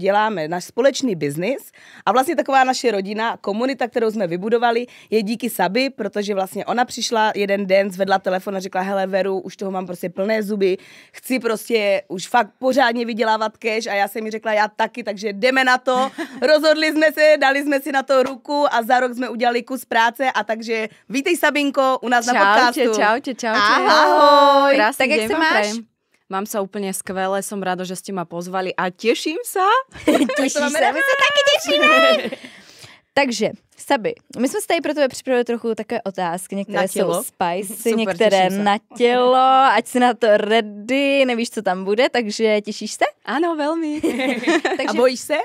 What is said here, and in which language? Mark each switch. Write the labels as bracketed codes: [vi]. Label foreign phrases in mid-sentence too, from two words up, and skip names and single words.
[cs] děláme, náš společný biznis a vlastně taková naše rodina, komunita, kterou jsme vybudovali, je díky Sabi, protože vlastně ona přišla jeden den, zvedla telefon a řekla, hele Veru, už toho mám prostě plné zuby, chci prostě už fakt pořádně vydělávat cash a já jsem mi řekla, já taky, takže jdeme na to, rozhodli jsme se, dali jsme si na to ruku a za rok jsme udělali kus práce a takže vítej Sabinko u nás na podcastu. [sk] Čaute. Ahoj. Krásny tak jak deň sa vám máš? prajem. Mám sa úplne skvelé, som rada, že ste ma pozvali a teším sa. [cs] Těšíš se? My se taky těšíme. Takže, Sabi, my jsme si tady pro tebe připravili trochu takové otázky. Některé jsou spicy, Super, některé těším se. na tělo, ať si na to ready, nevíš, co tam bude, takže těšíš se? [sk] Áno, veľmi. [cs] A bojíš se?